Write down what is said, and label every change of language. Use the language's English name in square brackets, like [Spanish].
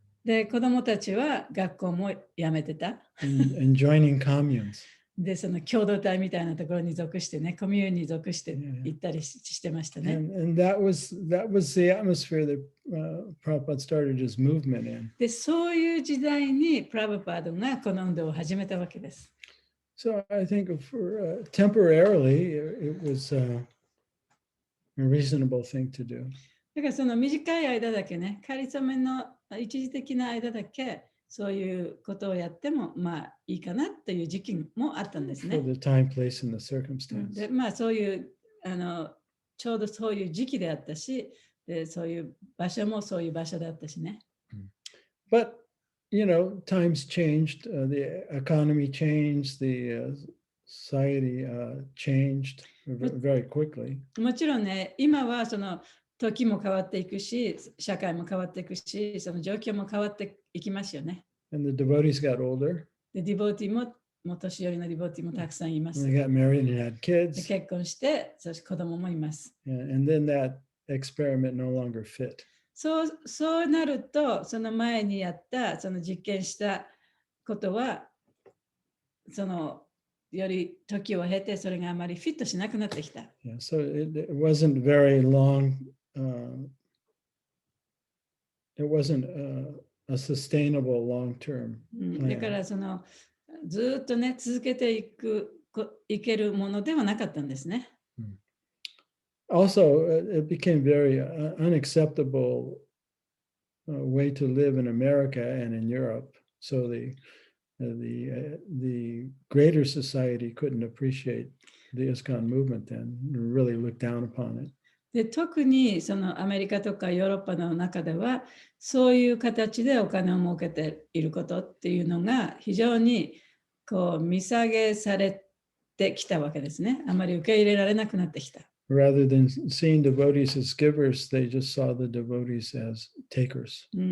[Japanese] で、子供たちは学校も辞めてた。 [English] and joining communes. [Japanese] で、共同体みたいなところに属してね、コミュニティに属して行ったりしてましたね。 [English] And that was the atmosphere that Prabhupada started his movement in. [Japanese] で、そういう時代にプラブパードがこの運動を始めたわけです。 [English] So I think for temporarily it was a reasonable thing to do. [Japanese] だから短い間だけね、仮初めの一時的な間だけそういうことをやってもいいかなという時期もあったんですね。 [English] For the time, place, and the circumstance. [Japanese] で、そういうちょうどそういう時期であったし、でそういう場所もそういう場所だったしね。 [English] But times changed. The economy changed. The society changed very quickly. [Japanese] もちろんね、今は時も変わっていくし、社会も変わっていくし、その状況も変わっていきますよね。 [English] And the devotees got older. [Japanese] で、ディボーティも年寄りのディボーティもたくさんいます。 [English] And they got married and had kids. [Japanese] 結婚して、そして子供もいます。 [English] And then that experiment no longer fit. [Japanese] そうなると、その前にやった、実験したことは、より時を経て、それがあまりフィットしなくなってきた。 [English] Yeah, so it wasn't very long. It wasn't a sustainable long-term plan. [Japanese] だからずっとね、続けていけるものではなかったんですね。 [English] Also, it became very unacceptable way to live in America and in Europe. So the greater society couldn't appreciate the ISKCON movement then, really look down upon it. [Japanese] で、特にアメリカとかヨーロッパの中ではそういう形でお金を儲けていることっていうのが非常に見下げされてきたわけですね。あまり受け入れられなくなってきた。 [English] Rather than seeing devotees as givers, they just saw the devotees as takers.